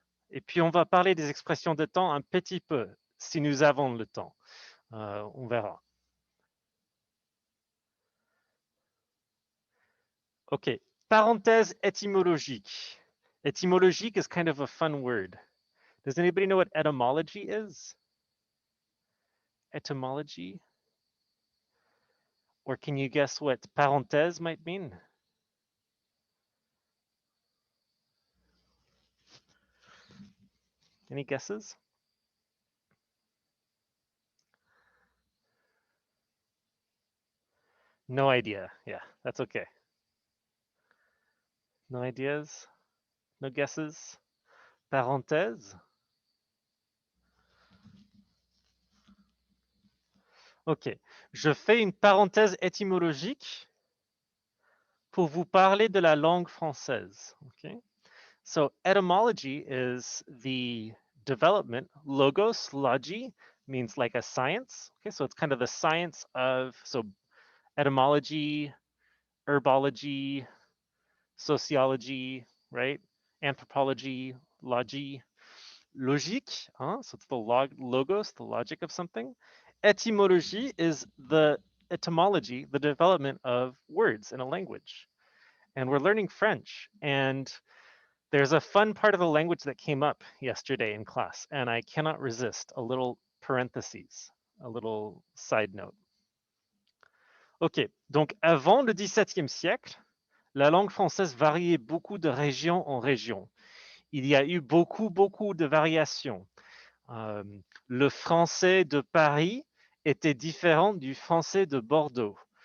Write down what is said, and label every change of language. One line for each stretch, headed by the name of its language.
French: Et puis, on va parler des expressions de temps un petit peu, si nous avons le temps. On verra. OK. Parenthèse étymologique.
English: Etymologique is kind of a fun word. Does anybody know what etymology is? Etymology? Or can you guess what parenthèse might mean? Any guesses? No idea. Yeah, that's okay. No ideas? No guesses? Parenthèse? OK.
French: Je fais une parenthèse étymologique pour vous parler de la langue française.
English: Okay? So etymology is the development. Logos, logi, means like a science. Okay, so it's kind of the science of, so etymology, herbology, sociology, right? Anthropology, logi, logique, so it's the logos, the logic of something. Etymology is the etymology, the development of words in a language. And we're learning French, and there's a fun part of the language that came up yesterday in class, and I cannot resist a little parentheses, a little side note.
French: Ok, donc avant le XVIIe siècle, la langue française variait beaucoup de région en région. Il y a eu beaucoup de variations. Euh, le français de Paris était différent du français de Bordeaux.